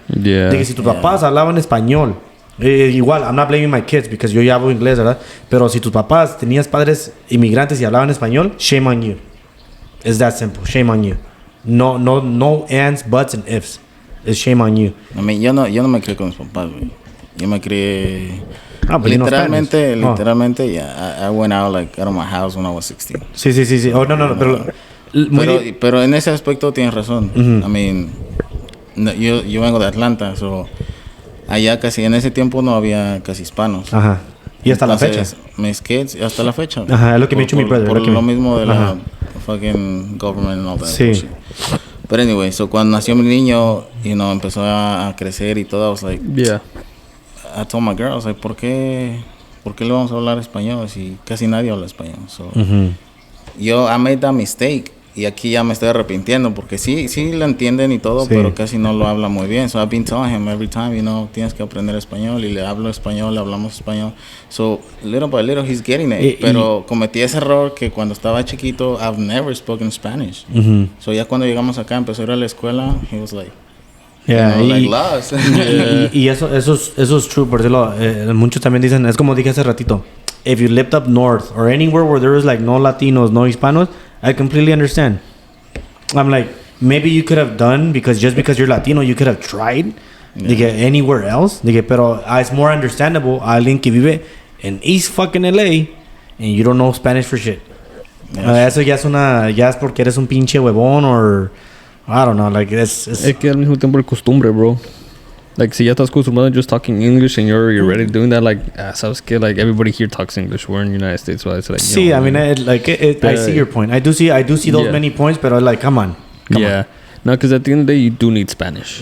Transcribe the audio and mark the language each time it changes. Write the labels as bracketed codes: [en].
[en] Yeah. [es] De que si tus papás hablaban español, igual, [en] I'm not blaming my kids because [es] yo ya hablo inglés, ¿verdad? Pero si tus papás tenías padres inmigrantes y hablaban español, [en] shame on you. It's that simple. Shame on you. No ands, buts, and ifs. It's shame on you. [es] I mean, yo no me crié con mis papás, güey. Yo me crié... literalmente, [en] yeah. I went out of my house when I was 16. [es] Sí. Oh, no. Pero en ese aspecto tienes razón. Mm-hmm. I mean, yo vengo de Atlanta, so... Allá casi, en ese tiempo no había casi hispanos. Ajá. Y hasta entonces, la fecha. Mis kids, hasta la fecha. Ajá, es lo que me ha dicho mi brother. Por lo mismo de la [en] fucking government and all that. [es] Sí. [en] But anyway, so [es] cuando nació mi niño, empezó a crecer y todo, [en] I was like... Yeah. I told my girl, I was like, [es] ¿por qué le vamos a hablar español si casi nadie habla español? [en] So, I made that mistake. [es] Y aquí ya me estoy arrepintiendo porque sí lo entienden y todo, pero casi no lo habla muy bien. [en] So I've been telling him every time, [es] tienes que aprender español. Y le hablo español, le hablamos español. [en] So little by little he's getting it. [es] Pero cometí ese error que cuando estaba chiquito, [en] I've never spoken Spanish. [es] So ya cuando llegamos acá, empezó a ir a la escuela, [en] he was like... like lost. [es] y eso es [en] true. [es] Por decirlo, muchos también dicen, es como dije hace ratito, [en] if you lived up north or anywhere where there was like no Latinos, no Hispanos, I completely understand. I'm like, maybe you could have done because you're Latino, you could have tried. Dije, anywhere else. Dije, pero it's more understandable [es] a alguien que vive en [en] East fucking LA and you don't know Spanish for shit. [es] Eso ya es porque eres un pinche huevón [en] or I don't know, like it's [es] Es que al mismo tiempo es costumbre, bro. [en] Like, [es] si ya estás acostumbrado [en] just talking English and you're already doing that, like, [es] sabes que, [en] like, everybody here talks English. We're in the United States, so it's like... See, I mean, I see your point. I do see those many points, but like, come on. No, because at the end of the day, you do need Spanish.